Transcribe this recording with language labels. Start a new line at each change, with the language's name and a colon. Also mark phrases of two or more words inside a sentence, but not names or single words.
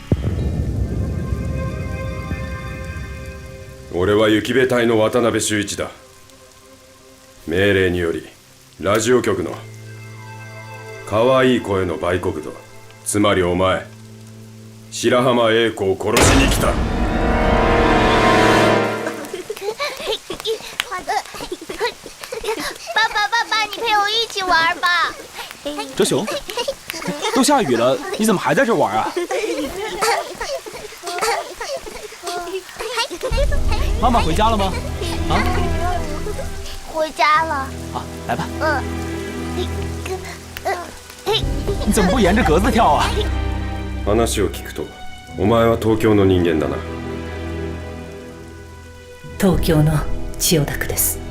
Japanese: 俺は雪部隊の渡辺修一だ。命令によりラジオ局の可愛い声の売国度、つまりお前白浜英子を殺しに来た。
Chinese: 爸爸，你陪我一起玩吧。哲雄，都下雨了，你怎么还在这玩啊？妈妈回家了吗？啊？回家了。好，来吧。你怎么不沿着格子跳啊？
Japanese: 話を聞くと、お前は東京の人間だな。東京の千代田区です。